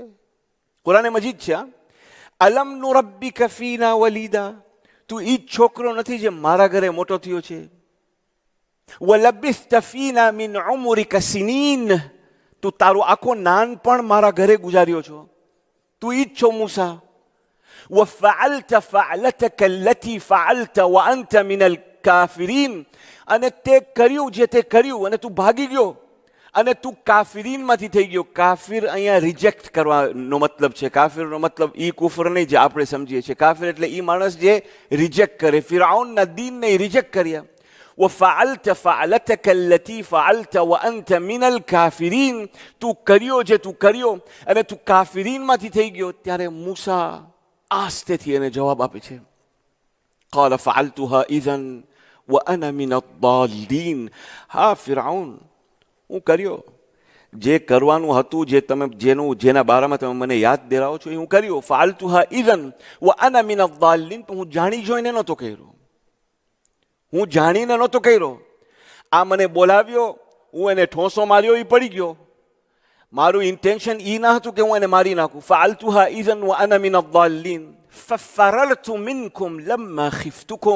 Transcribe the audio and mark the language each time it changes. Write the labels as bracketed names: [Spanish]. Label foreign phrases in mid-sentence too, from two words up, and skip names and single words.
[Gujarati] કુરાને મજીદ છે. [Arabic] ألم نربك فينا وليدا. [Gujarati] તું ઈ જ છોકરો નથી જે મારા ઘરે મોટો થયો છે? [Arabic] ولبثت فينا من عمرك سنين. [Gujarati] તું તારું આખો નાનપણ મારા ઘરે ગુજાર્યો છો. તું ઈ જ છો મૂસા. [Arabic] وفعلت فعلتك التي فعلت وأنت من الكافرين. [Gujarati] અને તે કર્યું જે તે કર્યું અને તું ભાગી ગયો અને તું કાફિરીનમાંથી થઈ ગયો. કાફિર અહીંયા રિજેક્ટ કરવાનો મતલબ છે. કાફિરનો મતલબ ઈ કુફર નહીં જે આપણે સમજીએ છીએ. કાફિર એટલે ઈ માણસ જે રિજેક્ટ કરે. ફિરઆઉનના દીનને રિજેક્ટ કર્યા. [Arabic] وفعلت فعلتك التي فعلت وأنت من الكافرين. [Gujarati] તું કર્યો જે તું કર્યો અને તું કાફિરીનમાંથી થઈ ગયો. ત્યારે મૂસા આસ્તેથી એને જવાબ આપે છે, [Arabic] قال فعلتها إذن وأنا من الضالين. [Gujarati] હા ફિરઆઉન, હું કર્યો જે કરવાનું હતું, જે તમે જેના બારામાં તમે મને યાદ દેરાવો છો, એ હું કર્યો. [Arabic] فعلتها إذن وأنا من الضالين. [Gujarati] પણ હું જાણી જોઈને નહોતો કર્યો, હું જાણીને નહોતો કર્યો. આ મને બોલાવ્યો, હું એને ઠોંસો માર્યો, એ પડી ગયો. મારું ઇન્ટેન્શન ઈ ના હતું કે હું એને મારી નાખું. [Arabic] فعلتها إذا وأنا من الضالين ففررت منكم لما خفتكم.